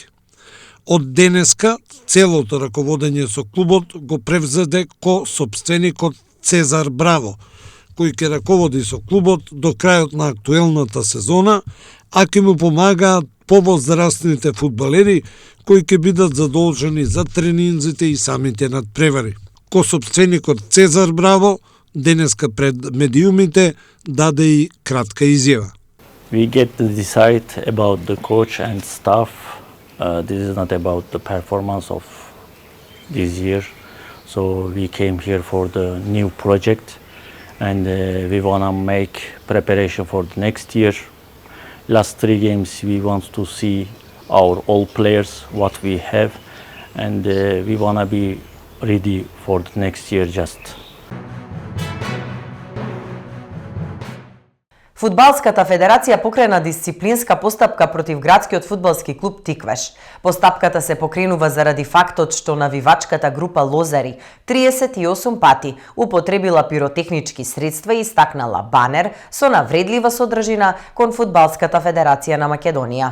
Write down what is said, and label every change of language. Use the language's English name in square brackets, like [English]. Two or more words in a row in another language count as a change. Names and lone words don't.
[Macedonian] Од денеска целото раководење со клубот го превзеде собственикот Цезар Браво, кој ќе раководи со клубот до крајот на актуелната сезона, а ќе му помагаат повозрастните фудбалери кои ќе бидат задолжени за тренинзите и самите надпревари. Собственикот Цезар Браво денеска пред медиумите даде и кратка изјава. [English] We get to decide about the coach and staff. This is not about the performance of this year. So we came here for the new project and we want to make preparation for the next year. Last 3 games we want to see our all players, what we have, and we want to be ready for the next year just. [Macedonian] Фудбалската федерација покрена дисциплинска постапка против градскиот фудбалски клуб Тиквеш. Постапката се покренува заради фактот што навивачката група Лозари 38 пати употребила пиротехнички средства и стакнала банер со навредлива содржина кон Фудбалската федерација на Македонија.